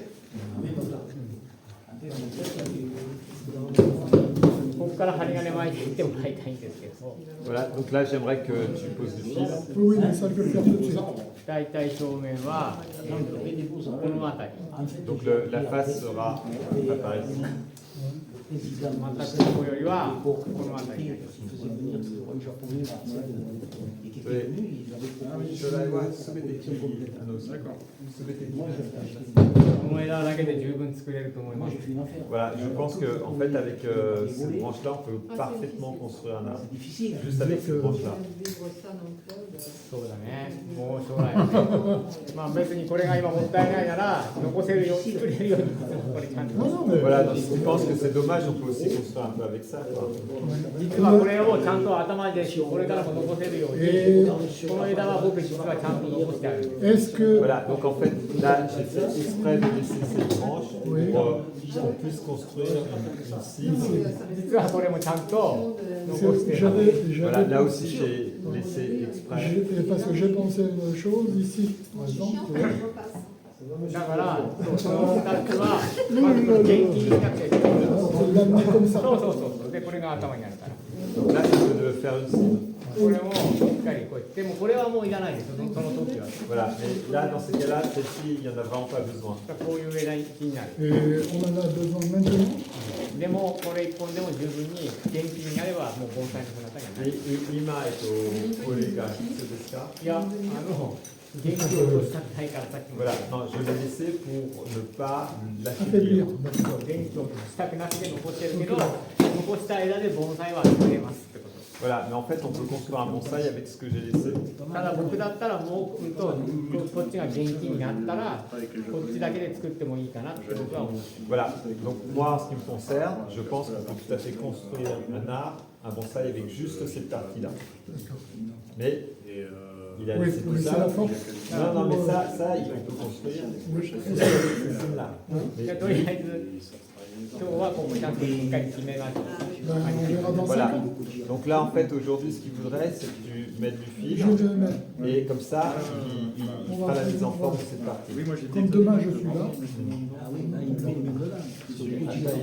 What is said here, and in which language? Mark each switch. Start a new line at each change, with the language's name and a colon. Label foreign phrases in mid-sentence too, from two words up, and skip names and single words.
Japanese: ここから針金巻いていってもらいたいんですけど。
French: Voilà, donc là, j'aimerais que tu poses du fil. Oui, mais ça, je vais le faire tout de suite.
Japanese: 大体正面はこの辺り。
French: Donc la face sera par ici.
Japanese: 全くここよりはこの辺りになります。この枝だけで十分作れると思います。
French: Voilà, je pense que en fait avec cette branche-là, on peut parfaitement construire un arbre. Juste avec cette branche-là.
Japanese: そうだね。もう将来はね。まあ別にこれが今もったいないなら残せるように作れるようにこれちゃんと。
French: Voilà, donc je pense que c'est dommage, on peut aussi construire un peu avec ça. Quoi.
Japanese: 実はこれをちゃんと頭でこれからも残せるようにこの枝は僕実はちゃんと残してある。
French: Est-ce que. Voilà, donc en fait là j'ai fait exprès de laisser cette branche pour qu'on puisse construire une cime.
Japanese: 実はこれもちゃんと残してる。
French: Voilà, là aussi j'ai laissé exprès. Parce que j'ai pensé à une chose ici, par exemple.
Japanese: だからその2つはまず元気になってる。
French: L'amener comme ça.
Japanese: そうそうそう。でこれが頭になるから。
French: Donc là je vais faire une cime.
Japanese: これもしっかりこうやってでもこれはもういらないですよ。その時は。
French: Voilà, mais là dans ces cas-là, celle-ci, il n'y en a vraiment pas besoin.
Japanese: こういう枝になる。
French: Et on en a besoin maintenant.
Japanese: でもこれ一本でも十分に元気になればもう盆栽の姿になる。 Lima est au collègue Sedesca. いや元気を落としたくないからさっきも。
French: Voilà, non, je l'ai laissé pour ne pas Affaiblir. l'affaiblir.
Japanese: 元気をしたくなくて残してるけど残した枝で盆栽は作れますってこと。
French: Voilà, mais en fait, on peut construire un bonsaï avec ce que j'ai laissé.
Japanese: ただ僕だったらもうこっちが元気になったらこっちだけで作ってもいいかなって僕は思う。
French: Voilà, donc moi, en ce qui me concerne, je pense qu'on peut tout à fait construire un arbre, un bonsaï avec juste cette partie-là. Mais il a Oui, laissé tout mais c'est ça. la force. Non, non, mais ça, on peut construire. C'est là.
Japanese: じゃあとりあえず今日はここちゃんとしっかり決めましょう。
French: Ben, on verra dans 5 Voilà. ans. Donc là, en fait, aujourd'hui, ce qu'il voudrait, c'est que tu mettes du fil. Je vais mettre. Et comme ça, il fera la mise en forme de cette partie. Comme demain je suis là. Ah oui, il met les mains dedans.